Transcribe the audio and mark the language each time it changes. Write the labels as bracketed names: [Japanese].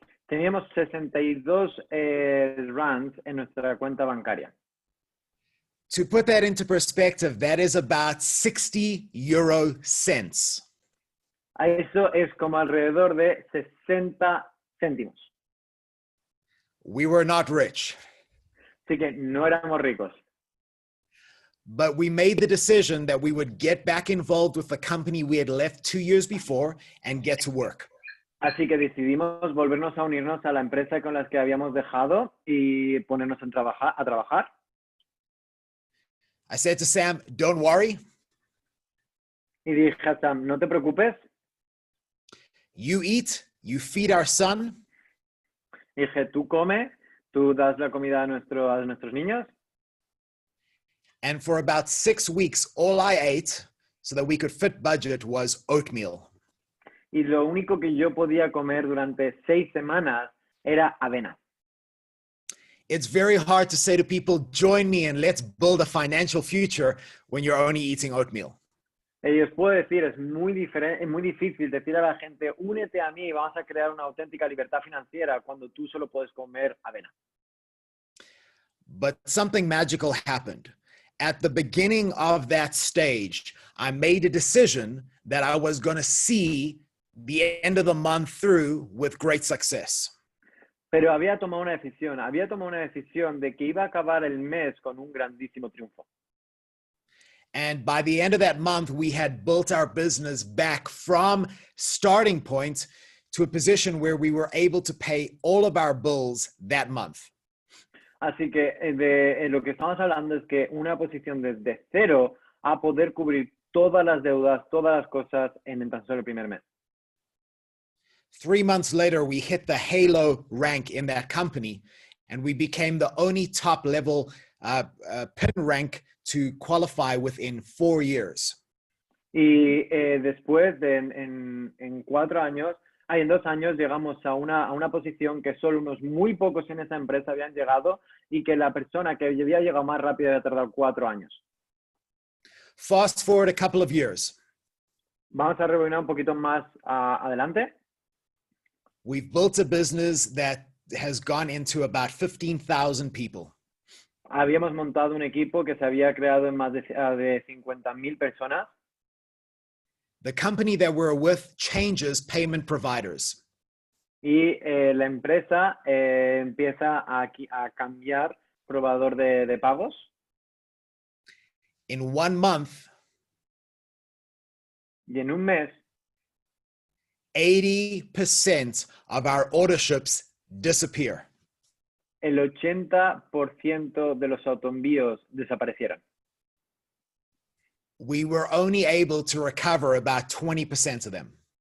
[Spanish] Teníamos 62 rands en nuestra cuenta bancaria. [English] To put that into perspective, that is about 60 euro cents. [Spanish] Eso es como alrededor de 60 céntimos. [English] We were not rich, [Spanish] Así que no éramos ricos. [English] but we made the decision that we would get back involved with the company we had left 2 years before and get to work. [Spanish] Así que decidimos volvernos a unirnos a la empresa con la que habíamos dejado y ponernos a trabajar. [English] I said to Sam, don't worry. [Spanish] Y dije a Sam, no te preocupes. [English] You eat, you feed our son, [Spanish] Dije, tú come, tú das la comida a nuestros niños. [English] and for about 6 weeks, all I ate so that we could fit budget was oatmeal. [Spanish] Y lo único que yo podía comer durante 6 semanas era avena. [English] It's very hard to say to people, join me and let's build a financial future when you're only eating oatmeal. [Spanish] Y os puedo decir, es muy difícil decir a la gente, únete a mí y vamos a crear una auténtica libertad financiera cuando tú solo puedes comer avena. [English] But something magical happened. At the beginning of that stage, I made a decision that I was going to see the end of the month through with great success. [Spanish] Pero había tomado una decisión de que iba a acabar el mes con un grandísimo triunfo. [English] And by the end of that month, we had built our business back from starting point to a position where we were able to pay all of our bills that month. [Spanish] Así que lo que estamos hablando es que una posición desde cero a poder cubrir todas las deudas, todas las cosas en tan solo el primer mes. [English] 3 months later, we hit the halo rank in that company, and we became the only top level pin rank to qualify within 4 years. [Spanish] Y después en 4 años, en 2 años llegamos a una posición que solo unos muy pocos en esa empresa habían llegado y que la persona que había llegado más rápido había tardado 4 años. [English] Fast forward a couple of years. [Spanish] Vamos a rebobinar un poquito más adelante. [English] We've built a business that has gone into about 15,000 people. [Spanish] Habíamos montado un equipo que se había creado en más de 50,000 personas. [English] The company that we're with changes payment providers. [Spanish] Y la empresa empieza a cambiar proveedor de pagos. [English] In 1 month, [Spanish] Y en un mes, [English] 80% of our orderships disappear. [Spanish] el 80% de los autoenvíos desaparecieron. [English] We were only able to recover about 20% of them.